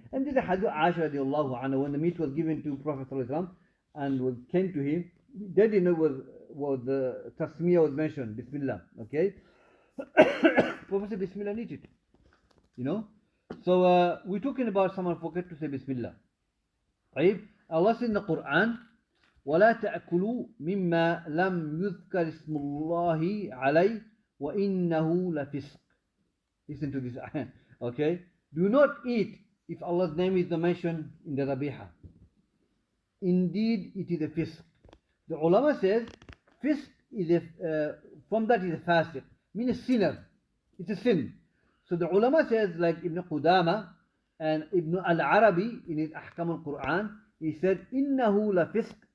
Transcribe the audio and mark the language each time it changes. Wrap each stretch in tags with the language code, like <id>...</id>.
<en>And this is a hadith Aisha radiallahu anha, when the meat was given to Prophet ﷺ and came to him, they didn't know was the tasmiyah was mentioned, Bismillah, okay? Prophet said Bismillah and eat it, you know? So we're talking about someone forget to say Bismillah. Right? Allah said in the Quran,</en> <ar>وَلَا تَأْكُلُوا مِمَّا لَمْ يُذْكَرِ اسْمُ اللَّهِ عَلَيْهِ وَإِنَّهُ لَفِسْقٌ.</ar> <en>Listen to this, okay? Do not eat if Allah's name is not mentioned in the dhabiha. Indeed, it is a fisq. The ulama says, fisq is from that is a fasiq, means a sinner. It's a sin. So the ulama says, like Ibn Qudama and Ibn al-Arabi in his Ahkam al-Quran, he said, innahu la fisq.</en>